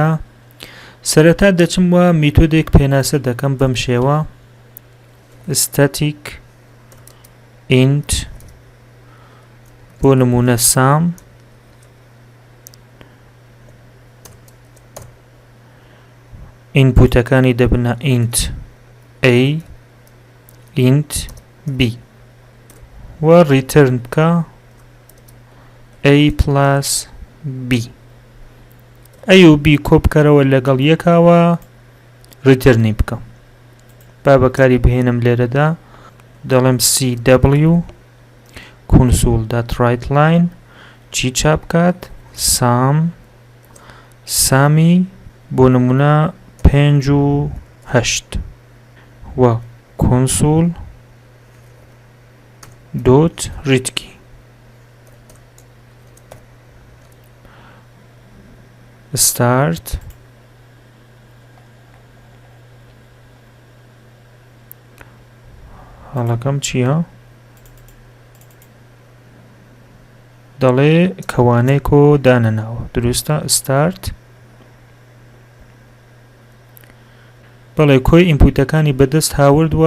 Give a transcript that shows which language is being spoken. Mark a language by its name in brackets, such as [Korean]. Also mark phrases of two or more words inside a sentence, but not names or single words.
[Central Kurdish] سەرەتا دەچم وە میتۆدێک پێناسە دەکەم بەم شێوە: [English] static int [Central Kurdish] بۆ نمونە سام ئینپوتەکانی دەبنە [English] int a int b [Central Kurdish] و ریترن بکە [English] a plus b. [Central Kurdish] ئەی و بی کۆبکەرەوە لەگەڵ یەکاوە ریترنی بکەم. با بەکاری بهێنم لێرەدا، دەڵێم [English] cw console.writeline [Central Kurdish] چی چاپ کات؟ سامی بۆ نمونە 5.8 و console.readkey. start هەڵەکەم چییە؟ دەڵێ کەوانەیەکۆ دانەناوە. دروستە؟ start. بەڵێ، کۆی ئینپوتەکانی بەدەست هاوردووە.